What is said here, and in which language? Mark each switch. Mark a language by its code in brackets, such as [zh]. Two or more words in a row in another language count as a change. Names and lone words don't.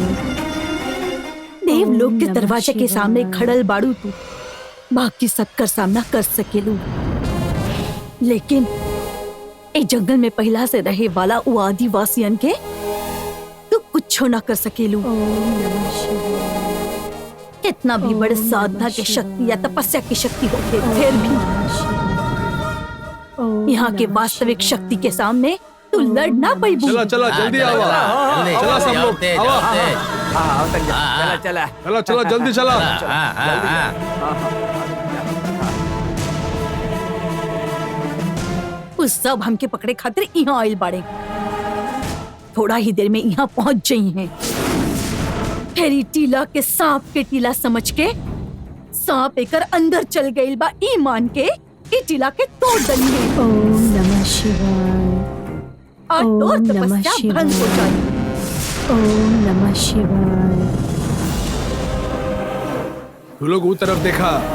[bho] देवलोक के दरवाजे के सामने खड़ल बाड़ू तू, बाकी सबकर सामना कर सकेलू, लेकिन ए जंगल में पहला से रहे वाला वो आदिवासियन के तू कुछ ना कर सकेलू। [sa] ओम नमः शिवाय। [bho] कितना भी बड़े साधना की शक्ति या तपस्या की शक्ति हो, फिर भी यहाँ के वास्तविक शक्ति के सामने तू लड़ ना पाईबू। चला चला जल्दी आवा। चला सब लोग चला चला चला चला जल्दी चला। उस सब हमके पकड़े खातिर यहाँ आइल बाड़े, थोड़ा ही देर में यहाँ पहुंच जाई हैं। फेरी टीला के सांप के टीला समझ के सांप एकर अंदर चल गई बा, ई मान के ई टीला के तोड़ दली है। [sa] ओम नमः शिवाय। [bho] और तोड़ तपस्या भंग हो जाए। [sa] ओम नमः शिवाय। [bho] तू लोग वो तरफ देखा।